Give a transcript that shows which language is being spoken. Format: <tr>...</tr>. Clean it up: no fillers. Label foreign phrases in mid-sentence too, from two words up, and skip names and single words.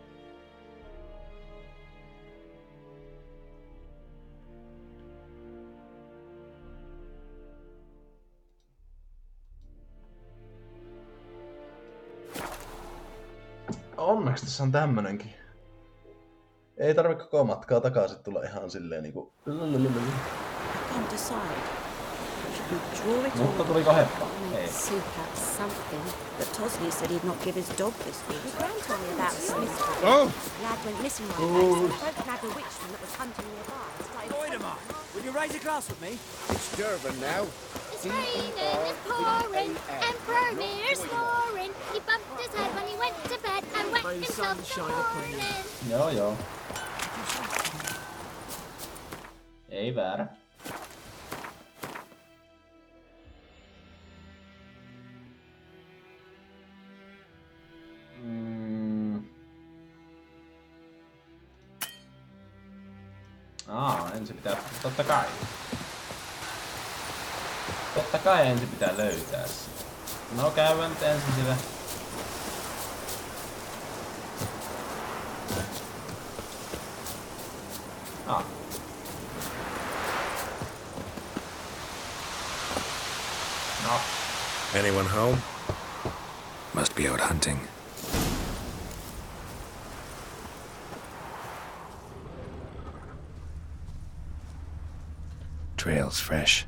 <fi>Onneksi tässä on tämmönenkin. Ei tarvi koko matkaa takaisin tulla ihan silleen niinku... Mutta tuliko heppa? Ei.</fi> <en>Something, but Tosley said he'd not give his dog this week. Your gran told me about Smith. Oh! Lad went missing one day, so I broke the witchman that was hunting nearby. Oidemar, will you raise a glass with me? It's Durban now. It's raining, it's pouring, and Bromir's snoring. He bumped his head when he went to bed and wet himself this morning.</en> <fi>Joo. Ei väärä. Ensin pitää... Totta kai ensin pitää löytää se. No käydään nyt ensin sillä... No.</fi> <en>Anyone home? Must be out hunting. Trail's fresh.</en>